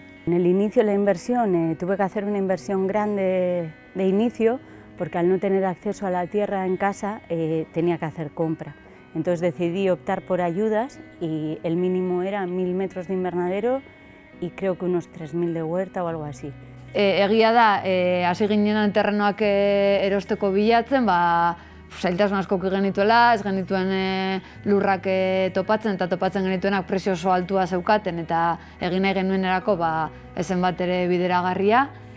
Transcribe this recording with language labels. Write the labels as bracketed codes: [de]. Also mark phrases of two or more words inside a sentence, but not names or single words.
[es] En el inicio de la inversión tuve que hacer una inversión grande de inicio, porque al no tener acceso a la tierra en casa tenía que hacer compra. Entonces decidí optar por ayudas y el mínimo era 1000 metros de invernadero y creo que unos 3000 de huerta o algo así. [eu] Egia da, hasi ginen terrenoak erosteko bilatzen, zailtasun asko genituela, ez genituen lurrak topatzen eta topatzen genituenak prezio oso altua zeukaten eta egin nahi genuenerako ezen bat ere bideragarria.